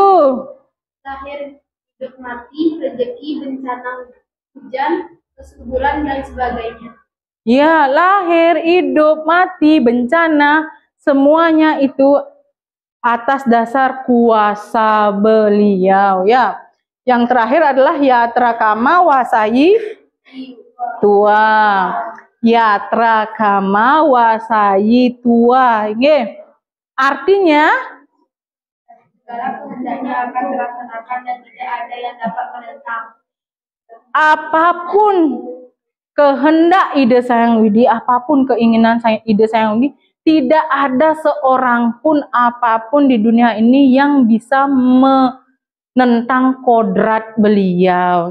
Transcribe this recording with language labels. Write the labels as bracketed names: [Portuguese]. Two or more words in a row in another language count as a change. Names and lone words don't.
[Indonesian] Lahir, hidup mati, rezeki, bencana hujan, kesuburan dan sebagainya. Ya, lahir, hidup, mati, bencana, semuanya itu atas dasar kuasa beliau ya. Yang terakhir adalah [Sanskrit] yatra kama wasai tua. Yatra kama wasai tua. Nggih. [Indonesian] Artinya segala kehendaknya akan terlaksanakan dan tidak ada yang dapat menentang. apapun kehendak ide Sayang Widi, apapun keinginan ide Sayang Widi, tidak ada seorang pun apapun di dunia ini yang bisa menentang kodrat beliau.